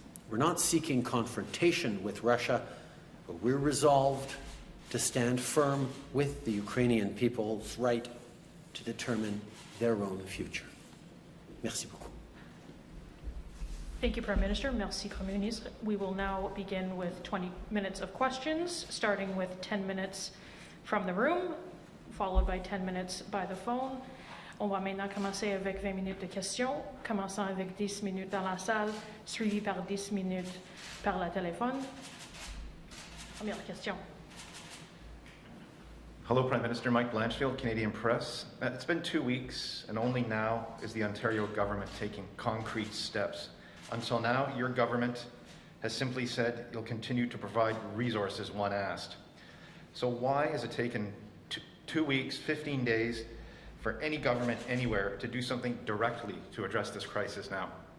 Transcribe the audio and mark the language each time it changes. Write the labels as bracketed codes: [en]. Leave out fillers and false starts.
[en] We're not seeking confrontation with Russia, but we're resolved to stand firm with the Ukrainian people's right to determine their own future. [fr] Merci beaucoup. [en] Thank you, Prime Minister. [fr] Merci, Premier Ministre. [en] We will now begin with 20 minutes of questions, starting with 10 minutes from the room, followed by 10 minutes by the phone. [fr] On va maintenant commencer avec 20 minutes de questions, commençant avec 10 minutes dans la salle, suivi par 10 minutes par la téléphone. Première question. [en] Hello, Prime Minister. Mike Blanchfield, Canadian Press. It's been 2 weeks, and only now is the Ontario government taking concrete steps. Until now, your government has simply said you'll continue to provide resources when asked. So why has it taken 2 weeks, 15 days, for any government anywhere to do something directly to address this crisis now?